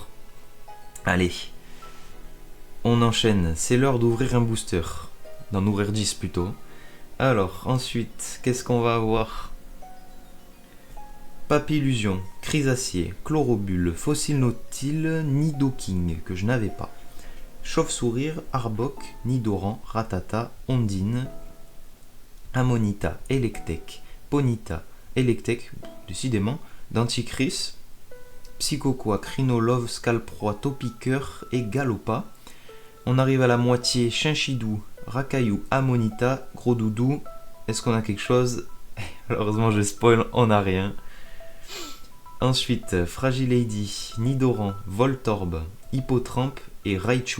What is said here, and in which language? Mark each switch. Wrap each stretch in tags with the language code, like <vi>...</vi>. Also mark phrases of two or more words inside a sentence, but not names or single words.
<fr>Allez, on enchaîne, c'est l'heure d'ouvrir un booster, d'en ouvrir 10 plutôt. Alors, ensuite, qu'est-ce qu'on va avoir? Papillusion, Chrysacier, Chlorobule, Fossile Nautile, Nidoking, que je n'avais pas. Chauve-sourire, Arbok, Nidoran, Ratata, Ondine, Amonita, Electek, Ponyta, Electek, décidément, Denticris, Psychoqua, Crinolove, Scalproie, Topiqueur et Galopa. On arrive à la moitié, Chinchidou, Rakaillou, Amonita, Gros Doudou. Est-ce qu'on a quelque chose? Malheureusement, je spoil, on n'a rien. Ensuite, Fragilady, Nidoran, Voltorb, Hippotrampe et Raichu.</fr>